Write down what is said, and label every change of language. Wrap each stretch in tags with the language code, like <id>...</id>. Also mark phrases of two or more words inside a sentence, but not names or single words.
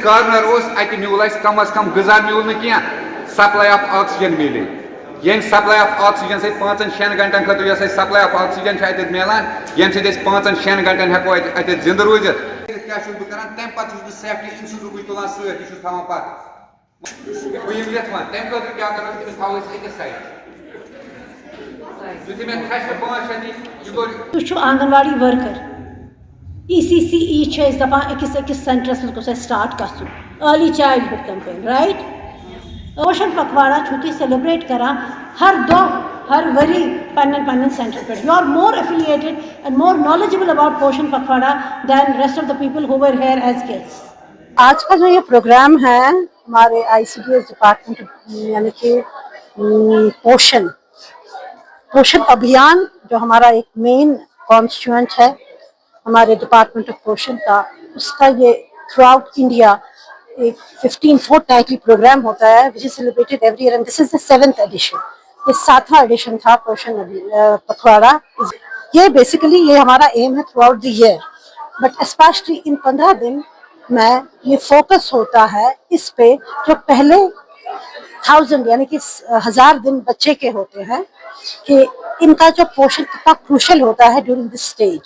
<ks>کارنر اوس اَتہِ میوٗل اَسہِ کم از کم غذا میوٗل نہٕ کینٛہہ</ks> <en>supply of oxygen</en> <ks>میلے ییٚمہِ</ks> <en>supply of oxygen</en> <ks>سۭتۍ 5-6 گھنٹن خٲطرٕ یۄس اَسہِ</ks> <en>supply of oxygen</en> <ks>چھِ اَتٮ۪تھ میلان ییٚمہِ سۭتۍ أسۍ 5-6 گھنٹن ہٮ۪کو اَتٮ۪تھ زِندٕ روٗزِتھ کیٛاہ چھُس بہٕ کران تَمہِ پتہٕ چھُس بہٕ</ks> <en>safety instrument</en> <ks>تُلان سۭتۍ یہِ چھُس تھاوان پتہٕ بہٕ یِم یَتھ وَن تَمہِ خٲطرٕ کیٛاہ کرو تٔمِس تھاوو أسۍ أکِس سایڈ یُتھُے مےٚ کھسہِ 5-6 دِنۍ یہِ گوٚو تُہۍ چھِو آنگن واڑی ورکر ECCE چھِ أسۍ دپان أکِس سینٹرس منٛز گوٚژھ اَسہِ سٹارٹ گژھُن</ks> <en>early childhood campaign</en> <ks>رائٹ پوشن پکواڑا چھُو تُہۍ سیلبریٹ کران ہر دۄہ ہر ؤری پنٕنٮ۪ن سینٹر پٮ۪ٹھ</ks> <en>you are more affiliated and more knowledgeable about Poshan Pakhwada then rest of the people who were here as guests.</en> <ur>آج کا جو یہ پروگرام ہے ہمارے ICDS ڈپارٹمنٹ یعنی کہ پوشن ابھیان جو ہمارا ایک</ur> <en>main constituent</en> <ur>ہے ہمارے</ur> <en>department of Poshan</en> <ur>کا اس کا یہ</ur> <en>throughout India</en> <ur>ایک 15 fortnightly پروگرام ہوتا ہے</ur> <en>which is celebrated every year and this is the 7th edition.</en> <ur>یہ 7واں ایڈیشن تھا پوشن پکواڑا. یہ بیسیکلی یہ ہمارا ایم ہے</ur> <en>throughout the year but especially</en> <ur>ان 15 دن میں یہ فوکس ہوتا ہے اس پہ جو پہلے 1000 یعنی کہ 1000 دن بچے کے ہوتے ہیں کہ ان کا جو پوشن کتنا کروشل ہوتا ہے</ur> <en>during this stage.</en>